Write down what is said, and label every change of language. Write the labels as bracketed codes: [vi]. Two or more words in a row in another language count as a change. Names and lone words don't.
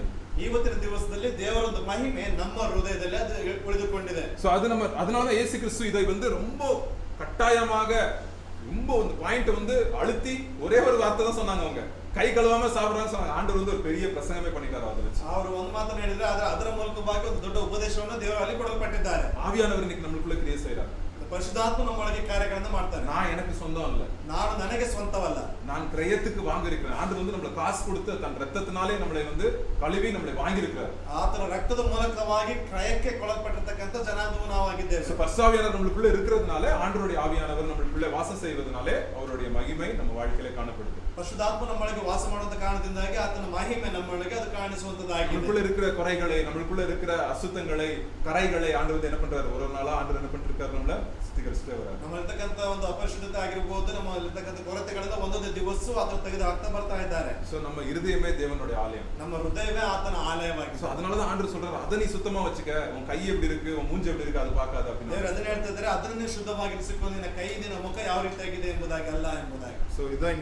[kn] ಇವತ್ತಿನ ದಿವಸದಲ್ಲಿ ದೇವರ ಒಂದು ಮಹಿಮೆ ನಮ್ಮ ಹೃದಯದಲ್ಲಿ ಅದು ಉಳಿದುಕೊಂಡಿದೆ. [ta] சோ அது நம்ம அதனால இயேசு கிறிஸ்து இதை வந்து ரொம்ப கட்டாயமாக ரொம்ப ಒಂದು பாயிண்ட் வந்து அழுத்தி ஒரே ஒரு வார்த்தை தான் சொன்னாங்க. அவங்க கை கழுவாம சாப்பிடுறாங்க சொன்னாங்க. ஆண்டவர் வந்து ஒரு பெரிய பிரசங்கமே பண்ணிட்டாரு. அதை வச்சு [kn] ಅವರು ಒಂದು ಮಾತನ್ನು ಹೇಳಿದ್ರೆ ಅದರ ಮೂಲಕವಾಗಿ ಒಂದು ದೊಡ್ಡ ಉಪದೇಶವನ್ನು ದೇವರು ಅಲ್ಲಿ ಕೊಡಲ್ಪಟ್ಟಿದ್ದಾರೆ. [ta] ஆவியானவர் இன்னைக்கு நம்மளுக்குள்ள கிரியை செய்றார். [kn] ಪರಿಶುದ್ಧಾತ್ಮ ನಮ್ಮೊಳಗೆ ಕಾರ್ಯಗಳನ್ನು ಮಾಡ್ತಾನೆ. [ta] நான் எனக்கு சொந்தம் இல்ல, [kn] ನಾನು ನನಗೆ ಸ್ವಂತವಲ್ಲ, [ta] நான் கிரயத்துக்கு வாங்கியிருக்கிறேன். ஆண்டவர் வந்து நம்மள காசு கொடுத்து தன் ரத்தத்தினாலே நம்மளை வந்து கழுவி நம்மளை வாங்கியிருக்கிறார். [kn] ಆತನ ರಕ್ತದ ಮೂಲಕವಾಗಿ ಕ್ರಯಕ್ಕೆ ಕೊಡಲ್ಪಟ್ಟಿರ್ತಕ್ಕಂಥ ಜನಾಂಗವು ನಾವಾಗಿದ್ದೇವೆ. [ta] பரிசுத்தாவியானவர் நம்மளுக்குள்ள இருக்கிறதுனால, ஆண்டவருடைய ஆவியானவர் நம்மளுக்குள்ள வாசம் செய்வதனாலே அவருடைய மகிமை நம்ம வாழ்க்கையில காணப்படுது. [kn] ಪರಿಶುದ್ಧಾತ್ಮ ನಮ್ಮೊಳಗೆ ವಾಸ ಮಾಡುವಂತ ಕಾರಣದಿಂದಾಗಿ ಆತನ ಮಹಿಮೆ ನಮ್ಮೊಳಗೆ ಅದು ಕಾಣಿಸುವಂತದ್ದಾಗಿದೆ. [ta] நம்மளுக்குள்ள இருக்கிற குறைகளை, நம்மளுக்குள்ள இருக்கிற அசுத்தங்களை, கரைகளை ஆண்டவர் வந்து என்ன பண்றாரு? ஒரு நாளா ஆண்டவர் என்ன பண்ணிருக்காரு? நம்மள சுத்திகரிச்சுட்டே வராரு. [kn] ನಮ್ಮಲ್ಲಿರ್ತಕ್ಕಂಥ ಒಂದು ಅಪರಿಶುದ್ಧತೆ ಆಗಿರಬಹುದು, ನಮ್ಮಲ್ಲಿರ್ತಕ್ಕಂಥ ಕೊರತೆಗಳನ್ನ ಒಂದೊಂದು ದಿವಸ ಅದನ್ನು ತೆಗೆದು ಹಾಕ್ತಾ ಬರ್ತಾ ಇದ್ದಾರೆ. [ta] சோ நம்ம இருதயமே தேவனுடைய ஆலயம். [kn] ನಮ್ಮ ಹೃದಯವೇ ಆತನ ಆಲಯವಾಗಿದೆ. [ta] சோ அதனாலதான் ஆண்டவர் சொல்றாரு, அத நீ சுத்தமா வச்சுக்க, உன் கை எப்படி இருக்கு, உன் மூஞ்சி எப்படி இருக்கு, அது பார்க்காத அப்படின்னு. [kn] ದೇವರು ಅದನ್ನ ಹೇಳ್ತಾ ಇದ್ದಾರೆ, ಅದನ್ನೇ ಶುದ್ಧವಾಗಿರಿಸಿಕೊಂಡು ನಿನ್ನ ಕೈ, ನಿನ್ನ ಮುಖ ಯಾವ ರೀತಿಯಾಗಿದೆ ಎಂಬುದಾಗಿ ಅಲ್ಲ ಎಂಬುದಾಗಿ. [ta] சோ இதான்